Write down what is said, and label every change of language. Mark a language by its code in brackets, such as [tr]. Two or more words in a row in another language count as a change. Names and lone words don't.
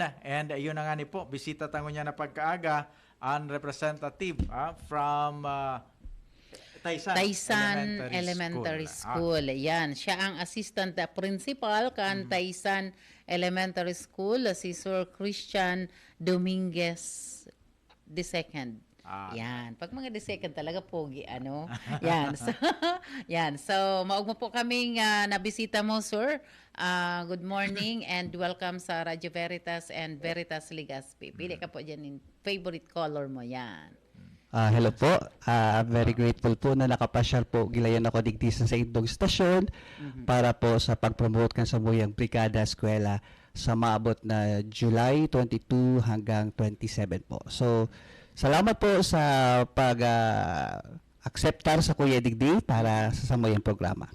[bik] And yun na nga ni po, bisita tango niya na pagkaaga ang representative from Taysan Elementary School. Yan. Siya ang [en] assistant principal [bik] kan Taysan Elementary School, si Sir Christian Dominguez II. Yan. [tl] Pag mga second talaga pogi, ano? Yan. So, yan. [bik] So, maugmo po kaming nabisita mo, sir. [en] Good morning and welcome sa Radio Veritas and Veritas Legazpi. [tl] Pili ka po dyan in [en] favorite color [tl] mo. Yan. Hello po. [en] Very grateful [bik] po na nakapasyal po gilayan ako digdi sa indong stasyon para po sa pag-promote kan sa Muyang Brigada Eskwela sa maabot na July 22 hanggang 27 po. So, salamat po sa pag-acceptar sa Kuya Digdi para sa Samuyang programa.